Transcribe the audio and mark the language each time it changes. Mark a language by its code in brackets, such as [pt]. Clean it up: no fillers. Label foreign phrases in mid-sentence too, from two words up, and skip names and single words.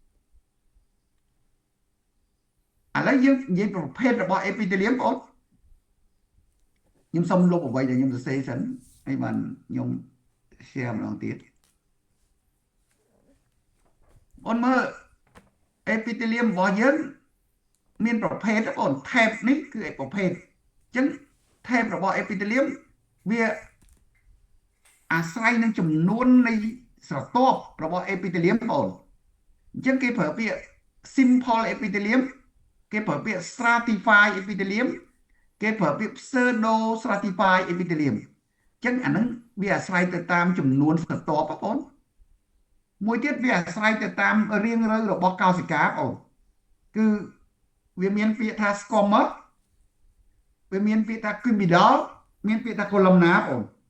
[km] ឥឡូវយើងនិយាយប្រភេទរបស់ epithelium បងខ្ញុំសុំលុបអ្វីដែលខ្ញុំសរសេរសិនហើយបានខ្ញុំ share ម្ដងទៀតបងមើល epithelium របស់យើងមានប្រភេទបង type នេះគឺប្រភេទអញ្ចឹង type របស់ epithelium វាអាស្រ័យនឹងចំនួននៃស្រទាប់របស់ epithelium បងអញ្ចឹង គេប្រើពាក្យ [en] simple epithelium [km] គេប្រើពាក្យ [en] stratified epithelium [km] គេប្រើពាក្យ [en] pseudo stratified epithelium [km] អញ្ចឹងអាហ្នឹងវាអាស្រ័យទៅតាមចំនួនស្រទាប់បងមួយទៀតវាអាស្រ័យទៅតាមរាងរៅរបស់កោសិកាបងគឺវាមានពាក្យថា squamous វាមានពាក្យថា cubidal មានពាក្យថា columnar បង